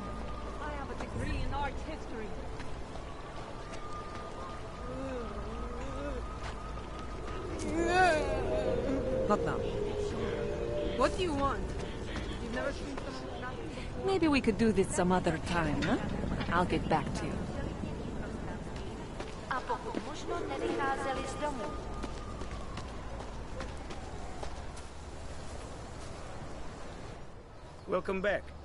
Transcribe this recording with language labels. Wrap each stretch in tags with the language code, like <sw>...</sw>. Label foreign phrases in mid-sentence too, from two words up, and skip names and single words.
<en>I have a degree in art history. Not now. What do you want? You've never seen someone nothing before? Maybe we could do this some other time, huh? I'll get back to you.</en> <cs>A pokud možno nevycházeli z domu.</cs> <en>Welcome back.</en>